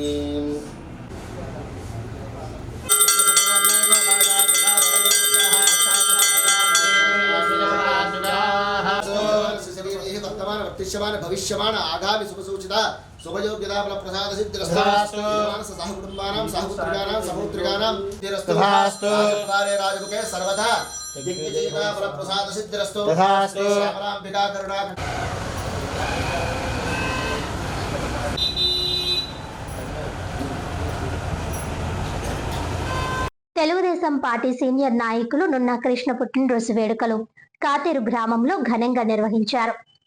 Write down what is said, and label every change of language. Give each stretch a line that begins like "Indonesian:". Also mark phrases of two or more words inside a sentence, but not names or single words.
Sanskrit: वर्तिष्यमान भविष्यमान आगामि शुभसूचिता शुभयोग्यता फल प्रसाद सिद्धिरस्तु सह कुटुंबानां सह पुत्रिकानां सहोत्रिकानां तिरस्तु कार्य राजमुखे सर्वदा दिग्विजयता फल प्रसाद सिद्धिरस्तु तथास्तु श्यामलांबिका करुणा।
Telugu: తెలుగుదేశం పార్టీ సీనియర్ నాయకులు నున్న కృష్ణ పుట్టినరోజు వేడుకలు కాతేరు గ్రామంలో ఘనంగా నిర్వహించారు.